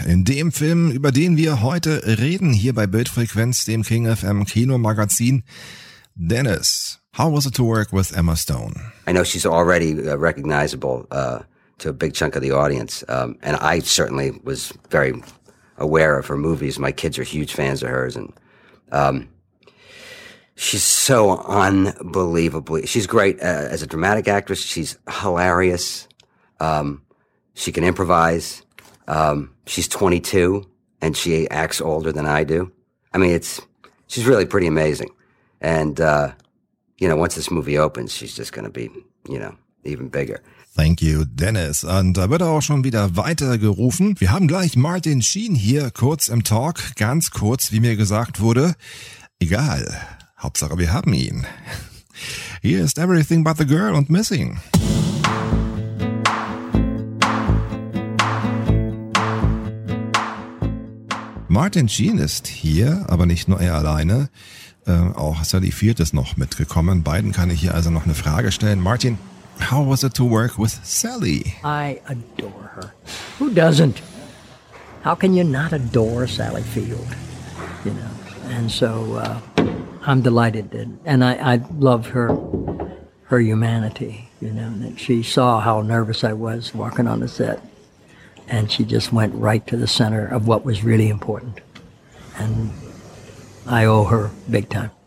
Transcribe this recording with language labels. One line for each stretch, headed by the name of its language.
German: In dem Film, über den wir heute reden, hier bei Bildfrequenz, dem King FM Kinomagazin.
English: Dennis, how was it to work with Emma Stone? I know she's already recognizable to a big chunk of the audience. And I certainly was very aware of her movies. My kids are huge fans of hers. And she's so unbelievably, she's great as a dramatic actress. She's hilarious. She can improvise. She's 22 and she acts older than I do. I mean, she's really pretty amazing. And, you know, once this movie opens, she's just going to be, you know, even bigger. Thank you, Dennis.
German: Und da wird auch schon wieder weitergerufen. Wir haben gleich Martin Sheen hier kurz im Talk. Ganz kurz, wie mir gesagt wurde. Egal. Hauptsache, wir haben ihn.
English: Here is Everything But the Girl and Missing.
German: Martin Sheen ist hier, aber nicht nur er alleine. Auch Sally Field ist noch mitgekommen. Beiden kann ich hier also noch eine Frage stellen.
English: Martin, how was it to work with Sally? I adore her. Who doesn't? How can you not adore Sally Field? You know, and so I'm delighted that, and I love her humanity, you know, that she saw how nervous I was walking on the set, and she just went right to the center of what was really important, and I owe her big time.